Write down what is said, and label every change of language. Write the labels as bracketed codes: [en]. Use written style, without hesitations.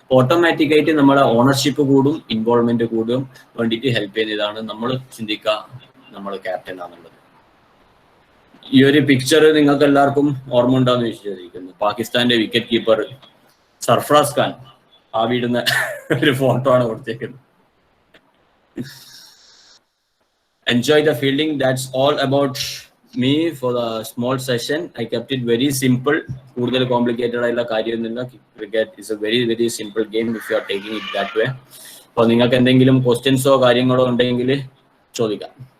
[ml] ഓട്ടോമാറ്റിക്കായിട്ട് നമ്മളെ ഓണർഷിപ്പ് കൂടും, ഇൻവോൾവ്മെന്റ് കൂടും വേണ്ടിയിട്ട് ഹെൽപ്പ് ചെയ്യുന്നതാണ് നമ്മൾ ചിന്തിക്കുക നമ്മൾ ക്യാപ്റ്റൻ ആണെന്നുള്ളത്. ഈ ഒരു പിക്ചർ നിങ്ങൾക്ക് എല്ലാവർക്കും ഓർമ്മ ഉണ്ടാന്ന് വിശ്വസിക്കുന്നു. പാകിസ്ഥാന്റെ വിക്കറ്റ് കീപ്പർ സർഫറാസ് ഖാൻ ആ വീടുന്ന ഒരു ഫോട്ടോ ആണ് കൊടുത്തേക്കുന്നത്. [en] Enjoy the fielding. That's all about me for the small session. I kept it very simple. [ml] കൂടുതൽ കോംപ്ലിക്കേറ്റഡ് ആയിട്ടുള്ള കാര്യമൊന്നുമില്ല. [en] Cricket is a very simple game if you are taking it that way. [ml] അപ്പോൾ നിങ്ങൾക്ക് എന്തെങ്കിലും ക്വസ്റ്റ്യൻസോ കാര്യങ്ങളോ ഉണ്ടെങ്കിൽ ചോദിക്കാം.